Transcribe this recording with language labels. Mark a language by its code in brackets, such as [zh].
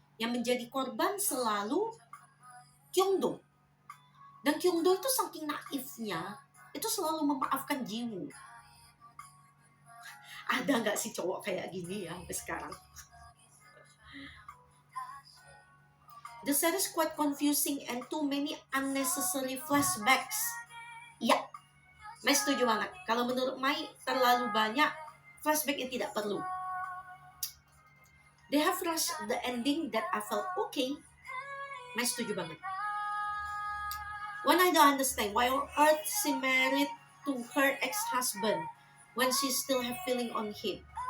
[id] Yang menjadi korban selalu Kyung-do. Dan Kyung-do itu saking naifnya, itu selalu memaafkan Ji-woo. Ada nggak sih cowok kayak gini ya sampai sekarang? [en] The series quite confusing and too many unnecessary flashbacks. [id] Ya, Mai setuju banget. Kalau menurut Mai, terlalu banyak flashback yang tidak perlu. [en] They have rushed the ending that I felt okay. [id] Mai setuju banget. [en] When I don't understand why on earth she married to her ex-husband when she still have feeling on him.